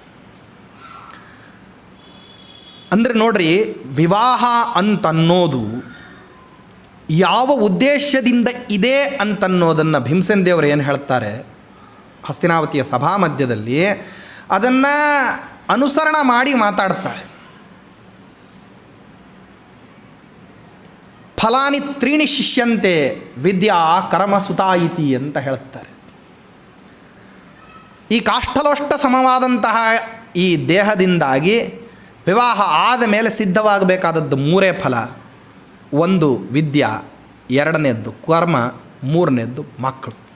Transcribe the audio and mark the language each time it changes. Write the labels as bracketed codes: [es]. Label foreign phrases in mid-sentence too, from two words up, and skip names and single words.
[kn] ಅಂದರೆ ನೋಡ್ರಿ, ವಿವಾಹ ಅಂತನ್ನೋದು ಯಾವ ಉದ್ದೇಶದಿಂದ ಇದೆ ಅಂತನ್ನೋದನ್ನು ಭೀಮಸೇನ ದೇವರು ಏನು ಹೇಳ್ತಾರೆ ಹಸ್ತಿನಾವತಿಯ ಸಭಾ ಮಧ್ಯದಲ್ಲಿ, ಅದನ್ನು ಅನುಸರಣ ಮಾಡಿ ಮಾತಾಡ್ತಾಳೆ. [sa] ಫಲಾನಿ ತ್ರೀಣಿ ಶಿಷ್ಯಂತೆ ವಿದ್ಯಾ ಕರ್ಮ ಸುತಾ ಇತಿ [kn] ಅಂತ ಹೇಳ್ತಾರೆ. ಈ ಕಾಷ್ಠಲೋಷ್ಟ ಸಮವಾದಂತಹ ಈ ದೇಹದಿಂದಾಗಿ ವಿವಾಹ ಆದ ಮೇಲೆ ಸಿದ್ಧವಾಗಬೇಕಾದದ್ದು ಮೂರೇ ಫಲ. ಒಂದು ವಿದ್ಯಾ, ಎರಡನೇದ್ದು ಕರ್ಮ, ಮೂರನೇದ್ದು ಮಕ್ಕಳು.